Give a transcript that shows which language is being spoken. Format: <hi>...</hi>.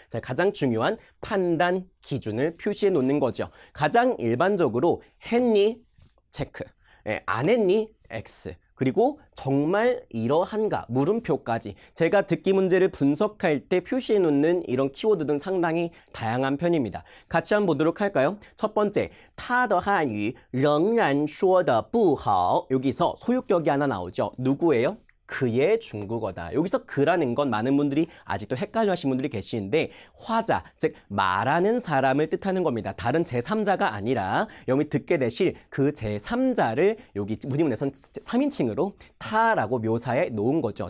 <ko>자, 가장 중요한 판단 기준을 표시해 놓는 거죠. 가장 일반적으로 했니? 체크. 안 했니? X. 그리고 정말 이러한가 물음표까지 제가 듣기 문제를 분석할 때 표시해 놓는 이런 키워드는 상당히 다양한 편입니다. 같이 한번 보도록 할까요? 첫 번째,</ko> <zh>他的汉语仍然说得不好.</zh> <ko>여기서 소유격이 하나 나오죠. 누구예요? 그의 중국어다. 여기서 그라는 건 많은 분들이 아직도 헷갈려 하시는 분들이 계시는데 화자, 즉 말하는 사람을 뜻하는 겁니다. 다른 제3자가 아니라 여기 듣게 되실 그 제3자를 여기 문인문에선 3인칭으로 타라고 묘사해 놓은 거죠.</ko>